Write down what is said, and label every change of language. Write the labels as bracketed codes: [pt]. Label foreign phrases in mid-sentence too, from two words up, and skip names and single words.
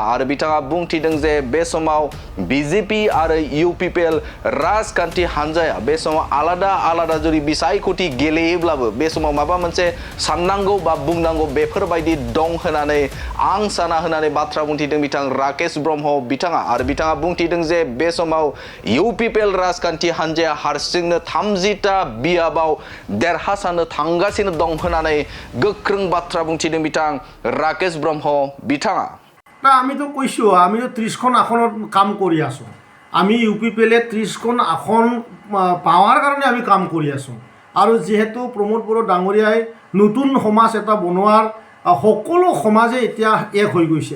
[brx] आरो बिथाङा बुंथिदों जे बे समाव बिजेपि आरो इउपिपिएल राजखान्थि हान्जाया बे समाव आलादा जुदि बिसायख'थि गेलेयोब्लाबो बे समाव माबा मोनसे साननांगौ बा बुंनांगौ बेफोरबायदि दं होननानै आं साना होननानै बाथ्रा बुंथिदों बिथां राकेश ब्रह्म बिथाङा। आरो बिथाङा बुंथिदों जे बे समाव इउपिपिएल राजखान्थि हान्जाया हारसिंनो 30टा बियाबाव देरहासारनो थांगासिनो दं होननानै गोख्रों बाथ्रा बुंथिदों बिथां राकेश ब्रह्म बिथाङा। [as] না আমি তো কৈছো আমি তো 30খন আসনত কাম কৰি আছো। আমি ইউপিপিএলে 30খন আসন পাওয়ার কারণে আমি কাম কৰি আছো। আৰু যেহেতু প্ৰমোদ বড়ো ডাঙৰীয়াই নতুন সমাজ এটা বনোৱাৰ সকলো সমাজে এতিয়া এক হৈ গৈছে।